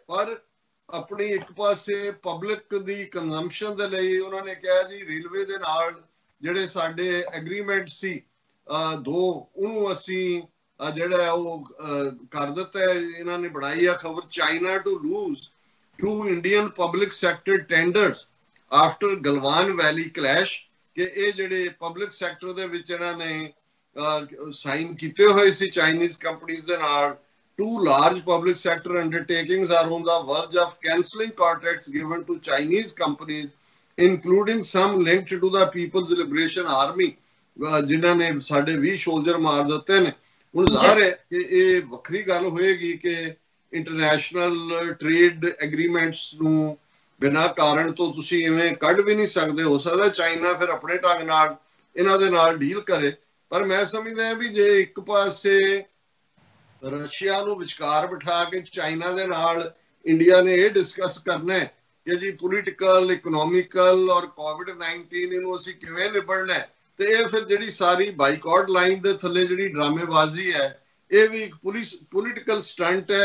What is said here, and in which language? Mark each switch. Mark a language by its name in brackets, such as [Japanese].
[Punjabi] ਪਰ ਆਪਣੀ ਇੱਕ ਪਾਸੇ ਪਬਲਿਕ ਦੀ ਕੰਜ਼ੰਪਸ਼ਨ ਦੇ ਲਈ ਉਹਨਾਂ ਨੇ ਕਿਹਾ ਜੀ ਰੇਲਵੇ ਦੇ ਨਾਲ ਜਿਹੜੇ ਸਾਡੇ ਐਗਰੀਮੈਂਟ ਸੀ 2, ਉਹਨੂੰ ਅਸੀਂ ਜਿਹੜਾ ਉਹ ਕਰ ਦਿੱਤਾ। ਇਹਨਾਂ ਨੇ ਬਣਾਈ ਆ ਖਬਰ, [English] China to lose 2 Indian public sector tenders after Galwan valley clash, [Punjabi] ਕਿ ਇਹ ਜਿਹੜੇ ਪਬਲਿਕ ਸੈਕਟਰ ਦੇ ਵਿੱਚ ਇਹਨਾਂ ਨੇ ਸਾਈਨ ਕੀਤੇ ਹੋਏ ਸੀ ਚਾਈਨੀਜ਼ ਕੰਪਨੀਜ਼ ਦੇ ਨਾਲ। [English] 2 large public sector undertakings are on the verge of cancelling contracts given to Chinese companies, including some linked to the People's Liberation Army, [Punjabi] ਜਿਨ੍ਹਾਂ ਨੇ ਸਾਡੇ 20 ਸੋਲਜਰ ਮਾਰ ਦਿੱਤੇ ਨੇ। ਹੁਣ ਜ਼ਾਹਰ ਹੈ ਕਿ ਇਹ ਵੱਖਰੀ ਗੱਲ ਹੋਏਗੀ ਕਿ ਇੰਟਰਨੈਸ਼ਨਲ ਟ੍ਰੇਡ ਐਗਰੀਮੈਂਟਸ ਨੂੰ ਬਿਨਾਂ ਕਾਰਨ ਤੋਂ ਤੁਸੀਂ ਇਵੇਂ ਕੱਢ ਵੀ ਨਹੀਂ ਸਕਦੇ। ਹੋ ਸਕਦਾ ਚਾਈਨਾ ਫਿਰ ਆਪਣੇ ਢੰਗ ਨਾਲ ਇਹਨਾਂ ਦੇ ਨਾਲ ਡੀਲ ਕਰੇ, ਪਰ ਮੈਂ ਸਮਝਦਾ ਵੀ ਜੇ ਇੱਕ ਪਾਸੇ ਰਸ਼ੀਆ ਨੂੰ ਵਿਚਕਾਰ ਬਿਠਾ ਕੇ ਚਾਈਨਾ ਦੇ ਨਾਲ ਇੰਡੀਆ ਨੇ ਇਹ ਡਿਸਕਸ ਕਰਨਾ ਹੈ ਕਿ ਜੀ ਪੋਲੀਟੀਕਲ, ਇਕਨੋਮਿਕਲ ਔਰ ਕੋਵਿਡ-19 ਇਹਨੂੰ ਅਸੀਂ ਕਿਵੇਂ ਨਿਬੜਨਾ, ਤੇ ਇਹ ਫਿਰ ਜਿਹੜੀ ਸਾਰੀ ਬਾਈਕਾਟ ਲਾਈਨ ਦੇ ਥੱਲੇ ਜਿਹੜੀ ਡਰਾਮੇਬਾਜ਼ੀ ਹੈ ਇਹ ਵੀ ਇੱਕ ਪੋਲੀਟੀਕਲ ਸਟੰਟ ਹੈ।